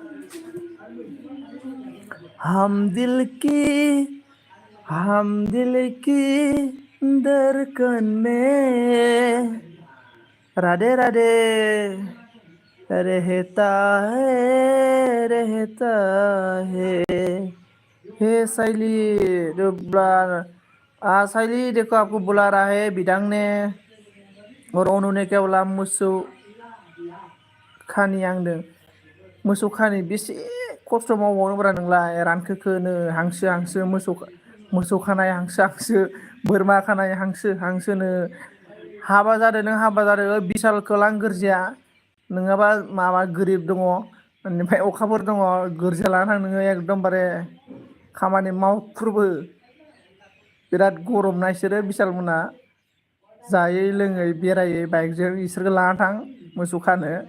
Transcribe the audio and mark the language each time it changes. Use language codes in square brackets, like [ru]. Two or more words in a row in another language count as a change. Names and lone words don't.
[hi] हम दिल की धड़कन में राधे राधे रहता है हे साइली साइली देखो आपको बुला रहा है बिदांग ने और उन्होंने क्या बोला मोसौ [brx] खानी आंदों मोसौ खानी बेसे खस्थ' मावबावनोब्रा नोंलाय रानखोखोनो हांसो मोसौ खानाय हांसो बोरमा खानाय हांसोनो हाबा जादों नों हाबा जादों बिशालखौ लां गोरजिया नङाबा माबा गोरिब दङ बेनिफ्राय अखाफोर दङ गोरजिया लाना थां नोङो एकदमबारे खामानि मावख्रुबो बिराद गरम ना इसोरो बिशालमोना जायै लोङै बेरायै बाइकजों इसोरखौ लाना थां मोसौ खानो